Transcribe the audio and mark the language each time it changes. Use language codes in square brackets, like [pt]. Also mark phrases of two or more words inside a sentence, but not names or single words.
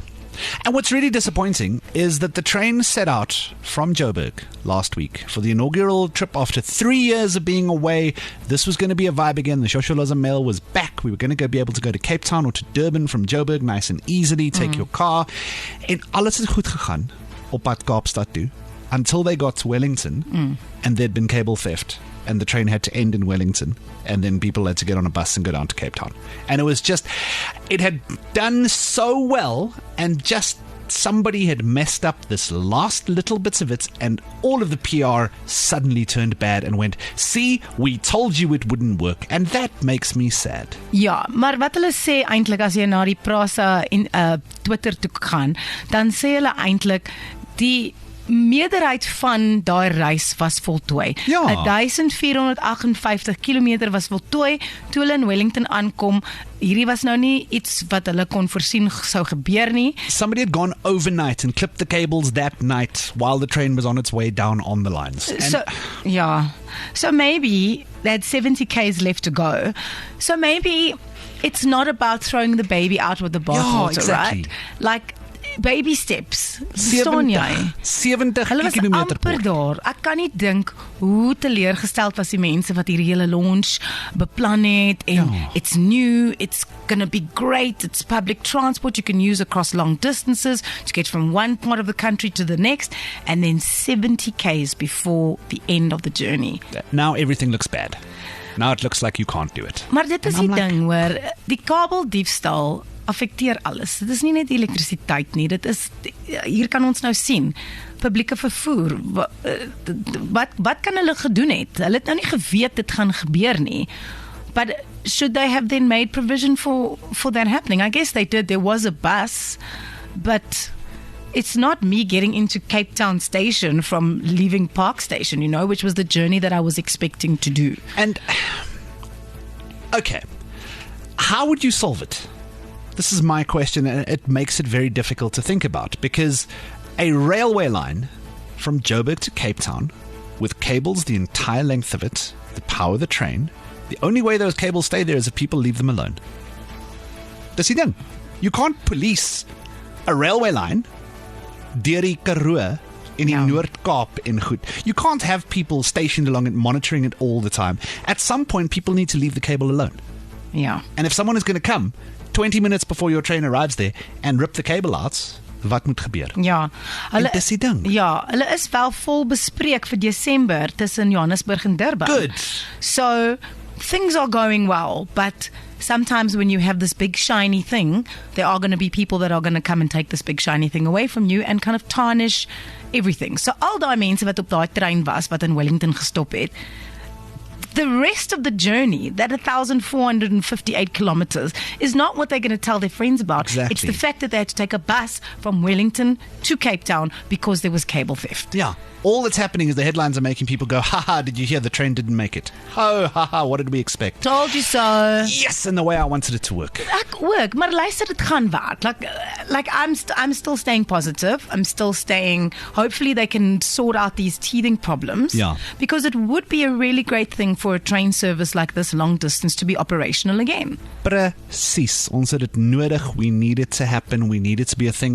[en] And what's really disappointing is that the train set out from Joburg last week for the inaugural trip after 3 years of being away. This was going to be a vibe again. The Shosholoza Meyl was back. We were going to be able to go to Cape Town or to Durban from Joburg nice and easily, take your car. [af] En alles is goed gegaan op pad Kaapstad toe [en] until they got to Wellington and there'd been cable theft and the train had to end in Wellington and then people had to get on a bus and go down to Cape Town. And it had done so well and just somebody had messed up this last little bits of it and all of the PR suddenly turned bad and went, see, we told you it wouldn't work. And that makes me sad. [af] Ja, maar wat hulle sê eintlik as jy na die Prasa Twitter toe gaan, dan sê hulle eintlik die meerderheid van daai reis was voltooi. Ja. 1458 kilometer was voltooi toe hulle in Wellington aankom. Hierdie was nou nie iets wat hulle kon voorsien sou gebeur nie. [en] Somebody had gone overnight and clipped the cables that night while the train was on its way down on the lines. So maybe they had 70 k's left to go. So maybe it's not about throwing the baby out with the bathwater, exactly. right? Like baby steps. [af] Verstaan jy? 70 Hulle was kilometer amper daar. Ek kan nie dink hoe teleurgesteld was die mense wat hierdie hele launch beplan het [en] en it's new, it's going to be great, it's public transport you can use across long distances to get from one part of the country to the next, and then 70 k's before the end of the journey. Now everything looks bad. Now it looks like you can't do it. [af] Maar dit is die ding hoor, die kabeldiefstal affekteer alles. Dit is nie net elektrisiteit nie, dit is, hier kan ons nou sien, publieke vervoer, wat kan hulle gedoen het? Hulle het nou nie geweet dit gaan gebeur nie, [en] but should they have then made provision for that happening? I guess they did. There was a bus, but it's not me getting into Cape Town station from leaving Park Station, which was the journey that I was expecting to do. And, okay, how would you solve it? This is my question, and it makes it very difficult to think about, because a railway line from Joburg to Cape Town with cables the entire length of it, that power the train, the only way those cables stay there is if people leave them alone. [af] Dis die ding. [en] You can't police a railway line [af] deur die Karoo in die Noord-Kaap en goed. [en] You can't have people stationed along it monitoring it all the time. At some point people need to leave the cable alone. Yeah. And if someone is going to come 20 minutes before your train arrives there and rip the cable out, [af] wat moet gebeur? Ja, hulle dis die ding. Ja, hulle is wel vol bespreek vir Desember tussen Johannesburg en Durban. [en] Good. So things are going well, but sometimes when you have this big shiny thing, there are going to be people that are going to come and take this big shiny thing away from you and kind of tarnish everything. [af] So al daai mense wat op daai trein was wat in Wellington gestop het, [en] the rest of the journey, that 1,458 kilometers, is not what they're going to tell their friends about. Exactly. It's the fact that they had to take a bus from Wellington to Cape Town because there was cable theft. Yeah. all that's happening is the headlines are making people go, haha, did you hear the train didn't make it? Oh, haha, what did we expect? Told you so. Yes, and the way I wanted it to work. [af] Ek ook, maar luister, dit gaan werk. [en] Like I'm still staying positive. I'm still staying, hopefully they can sort out these teething problems. Yeah. Because it would be a really great thing for a train service like this long distance to be operational again. [af] Precies. Ons het dit nodig. [en] We need it to happen. We need it to be a thing.